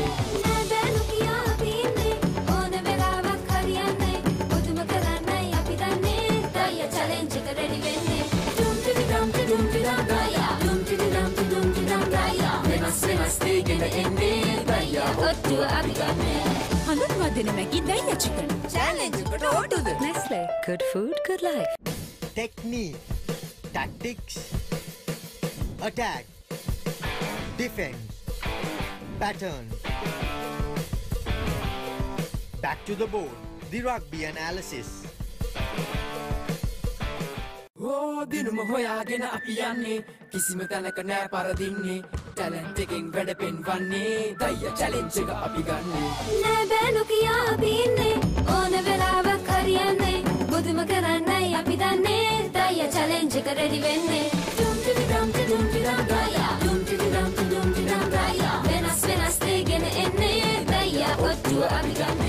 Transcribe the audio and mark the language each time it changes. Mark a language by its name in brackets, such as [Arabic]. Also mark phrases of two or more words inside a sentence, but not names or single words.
[Sinhala] නෑ බෑනු කියා අපි ඉන්නේ ඕන වෙලාවක් හරියන්නේ මුතුම කරන්නයි අපි දන්නේ දයිය චැලෙන්ජ් එක රෙඩි වෙන්නේ ඩුම් ටිඩි ඩම් ටිඩුම් ටිඩම් දයියා ඩුම් ටිඩි ඩම් ටිඩුම් ටිඩම් දයියා වෙනස් දේගෙන එන්නේ දයියා ඔට්ටුව අපි ගන්නේ හඳුන්වා දෙන මැගි දයියා චිකන් චැලෙන්ජ් එකට ඕටුද [English] Nestle. Good food, good life. Technique, tactics, attack, defense, pattern. Back to the board, the rugby analysis. [Sinhala] ඕ දිනුම හොයාගෙන අපි යන්නේ කිසිම තැනක නෑ පරදින්නේ ටැලන්ට් එකෙන් වැඩ පෙන්වන්නේ දයිය චැලෙන්ජ් එක අපි ගන්නේ නෑ බෑනු කියා අපි ඉන්නේ ඕන වෙලාවක් හරියන්නේ මුතුම කරන්නයි අපි දන්නේ දයිය චැලෙන්ජ් එක රෙඩි වෙන්නේ ඩුම් ටිඩි ඩම් ටිඩුම් ටිඩම් දයියා ඩුම් ටිඩි ඩම් ටිඩුම් ටිඩම් දයියා වෙනස් දේගෙන එන්නේ දයියා ඔට්ටුව අපි ගන්නේ